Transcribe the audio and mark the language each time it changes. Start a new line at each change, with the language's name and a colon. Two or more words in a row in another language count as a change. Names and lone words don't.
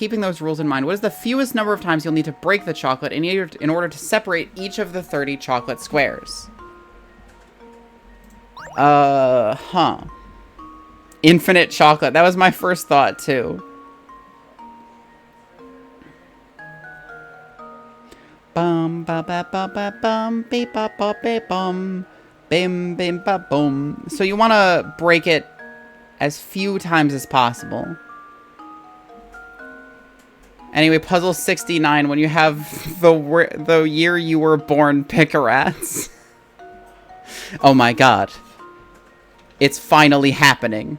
English: Keeping those rules in mind, what is the fewest number of times you'll need to break the chocolate in order to separate each of the 30 chocolate squares? Infinite chocolate. That was my first thought, too. Bum ba ba ba ba bum beep ba ba ba bum. Bim, bim, ba, boom. So you want to break it as few times as possible. Anyway, puzzle 69, when you have the year you were born pick-a-rats. Oh my god. It's finally happening.